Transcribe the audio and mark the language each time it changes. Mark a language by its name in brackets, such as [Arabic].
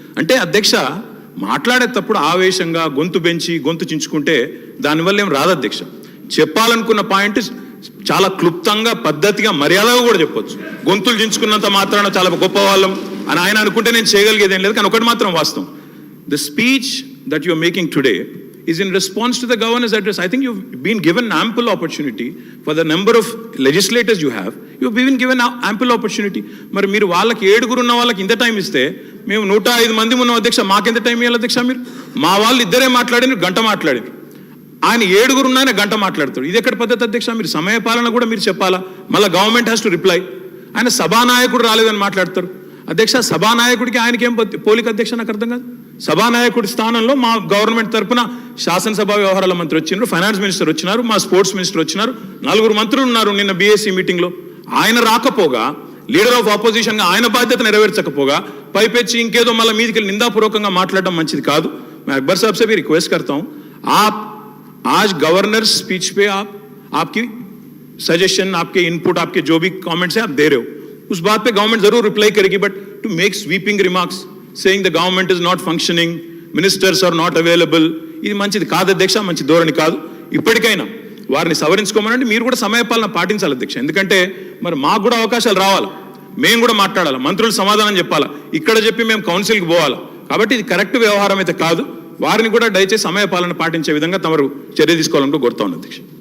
[Telugu] అంటే అధ్యక్ష, మాట్లాడేటప్పుడు ఆవేశంగా గొంతు పెంచి గొంతు చించుకుంటే దానివల్ల ఏం రాదు అధ్యక్ష. చెప్పాలనుకున్న పాయింట్ చాలా క్లుప్తంగా, పద్ధతిగా, మర్యాదగా కూడా చెప్పొచ్చు. గొంతులు చించుకున్నంత మాత్రాన చాలా గొప్ప వాళ్ళం అని ఆయన అనుకుంటే నేను చేయగలిగేది ఏం లేదు. కానీ ఒకటి మాత్రం వాస్తవం, [English] The speech that you are making today is in response to the governor's address. I think you've been given ample opportunity for the number of legislators you have. You've been given ample opportunity. [Telugu] మరి మీరు వాళ్ళకి 7 ఉన్న వాళ్ళకి ఇంత time ఇస్తే, మేము 105 మంది ఉన్నాం అధ్యక్ష, మాకెంత టైం ఇవ్వాలి అధ్యక్ష? మీరు మా వాళ్ళు ఇద్దరే మాట్లాడినారు, గంట మాట్లాడారు. ఆయన 7 ఉన్న ఆయన గంట మాట్లాడతాడు. ఇది ఎక్కడ పద్ధతి అధ్యక్ష? మీరు సమయపాలన కూడా మీరు చెప్పాలా? [English] మళ్ళీ government has to reply. [Telugu] ఆయన సభానాయకుడు రాలేదని మాట్లాడతారు అధ్యక్ష. సభానాయకుడికి ఆయనకి ఏం పోలిక అధ్యక్ష? నాకు అర్థం కాదు. సభానాయకుడి స్థానంలో మా గవర్నమెంట్ తరఫున శాసనసభ వ్యవహారాల మంత్రి వచ్చినారు, ఫైనాన్స్ మినిస్టర్ వచ్చినారు, మా స్పోర్ట్స్ మినిస్టర్ వచ్చినారు, 4 మంత్రులు ఉన్నారు నిన్న బీఎస్సీ మీటింగ్లో. ఆయన రాకపోగా, లీడర్ ఆఫ్ ఆపోజిషన్గా ఆయన బాధ్యత నెరవేర్చకపోగా పైపెచ్చి ఇంకేదో మళ్ళీ మీదికి నిందాపూర్వకంగా మాట్లాడడం మంచిది కాదు. [Hindi] मैं अकबर साहब से भी रिक्वेस्ट करता हूं, आप आज गवर्नर स्पीच पे आपकी सजेशन, आपके इनपुट, आपके जो भी कमेंट्स हैं आप दे रहे हो, उस बात पे गवर्नमेंट जरूर रिप्लाई करेगी. [English] but to make sweeping remarks saying the government is not functioning, ministers are not available, [Telugu] ఇది మంచిది కాదు అధ్యక్ష, మంచి ధోరణి కాదు. ఇప్పటికైనా వారిని సవరించుకోమనండి. మీరు కూడా సమయపాలన పాటించాలి అధ్యక్ష. ఎందుకంటే మరి మాకు కూడా అవకాశాలు రావాలి, మేము కూడా మాట్లాడాలి, మంత్రులు సమాధానం చెప్పాలా, ఇక్కడ చెప్పి మేము కౌన్సిల్కి పోవాలా. కాబట్టి ఇది కరెక్ట్ వ్యవహారం అయితే కాదు. వారిని కూడా దయచేసి సమయపాలన పాటించే విధంగా తమరు చర్య తీసుకోవాలని కోరుతా ఉన్నాను అధ్యక్ష.